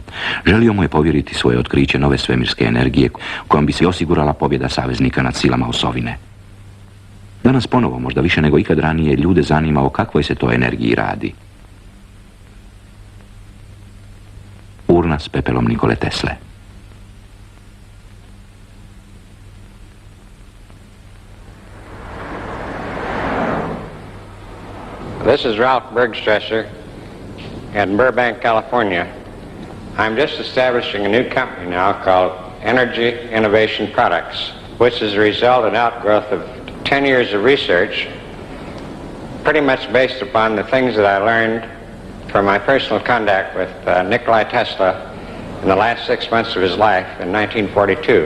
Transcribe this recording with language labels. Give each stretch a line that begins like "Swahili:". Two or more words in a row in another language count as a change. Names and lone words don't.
Croatian: Želio mu je povjeriti svoje otkriće nove svemirske energije kojom bi se osigurala pobjeda saveznika nad silama osovine. Danas ponovo, možda više nego ikad ranije, ljude zanima o kakvoj se to energiji radi. Urna s pepelom Nikole Tesle.
English: This is Ralph Bergstresser in Burbank, California. I'm just establishing a new company now called Energy Innovation Products, which is a result and outgrowth of 10 years of research, pretty much based upon the things that I learned from my personal contact with Nikola Tesla in the last 6 months of his life in 1942.